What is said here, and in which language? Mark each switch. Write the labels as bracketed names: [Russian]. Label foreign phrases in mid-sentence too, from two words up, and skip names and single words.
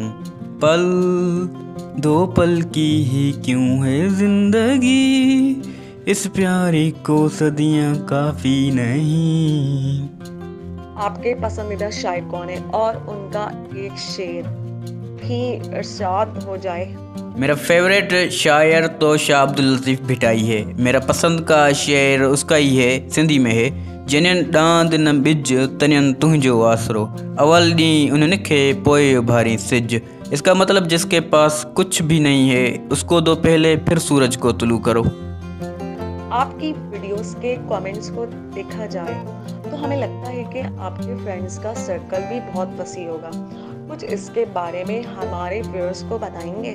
[Urdu] پل 2 پل کی ہی کیوں ہے زندگی، اس پیارے کو صدیاں کافی نہیں. آپ کے پسندیدہ شاعر کون ہے اور ان کا ایک شعر بھی ارشاد ہو جائے? میرا فیورٹ شاعر تو شاہ عبداللطیف بھٹائی ہے. میرا پسند کا شعر اس کا ہی ہے، سندھی میں ہے. [Sindhi] जनियन डांद न बिज तनियन तुंहिंजो आसरो, अवल ॾींहुं उन निखे पोए उभारी सिज। [Urdu] اس کا مطلب جس کے پاس کچھ بھی نہیں ہے اس کو دو پہلے، پھر سورج کو طلوع کرو. آپ کی ویڈیوز کے کمنٹس کو دیکھا جائے تو ہمیں لگتا ہے کہ آپ کے فرینڈز کا سرکل بھی بہت وسیع ہوگا. کچھ اس کے بارے میں ہمارے ویورز کو بتائیں گے?